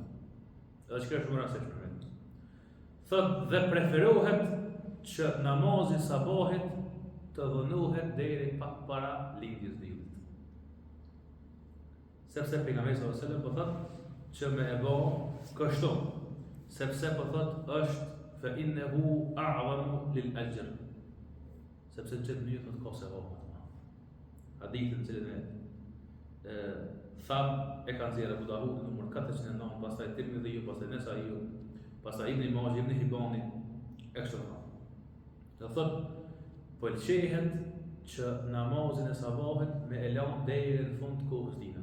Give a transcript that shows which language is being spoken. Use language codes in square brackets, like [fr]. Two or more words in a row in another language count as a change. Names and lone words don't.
[sq] Edhe që kjo është shumë rastishme. Thot, dhe preferohet që namazi sabahit të dhënohet deri pak para lindjes diellit. Sepse pejgamberi [ar] صلى الله عليه وسلم [sq] po thot që me e bë kështu, sepse po thot është [ar] فإنه أعظم للأجر. [sq] Sepse në çdo mënyrë thot ka sevap. Hadithin cilin tham e kanë nxjerrë Abu Dawud numër 409, pastaj Tirmidhi, pastaj Nesai, pastaj Ibn Majah, Ibn Hibani, ekstra. Do thot pëlqehet që namazin e sabahit me e lanë deri në fund të kohës tina.